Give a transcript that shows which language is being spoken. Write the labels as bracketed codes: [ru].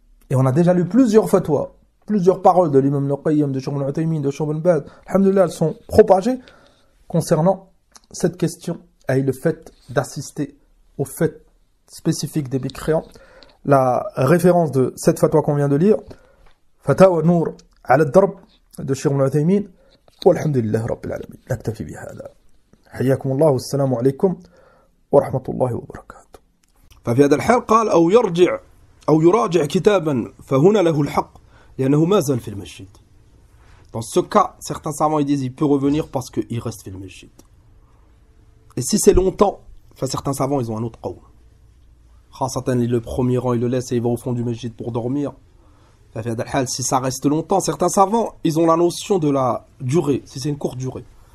[fr] Et on a déjà lu plusieurs fatwas, plusieurs paroles de l'imam Al-Qayyim, de Cheikh Ibn Uthaymin, de Cheikh Ibn Baz. Alhamdulillah, elles sont propagées concernant cette question et le fait d'assister aux fêtes spécifiques des mécréants. La référence de cette fatwa qu'on vient de lire, Fatawa Nour ala al-Darb de Cheikh Ibn Uthaymin. [ar] والحمد لله رب العالمين نكتفي بهذا حياكم الله والسلام عليكم ورحمة الله وبركاته. ففي هذا الحال قال أو يراجع كتابا فهنا له الحق لأنه ما زال في المسجد. [fr] Dans ce cas, certains savants ils disent il peut revenir parce qu'il reste [ar] في المسجد. [fr] Et si c'est longtemps, certains savants ils ont un autre qawl. خاصة le premier rang il le laisse et il va au fond du masjid pour dormir. Si ça reste longtemps, certains savants, ils ont la notion de la durée, si c'est une courte durée.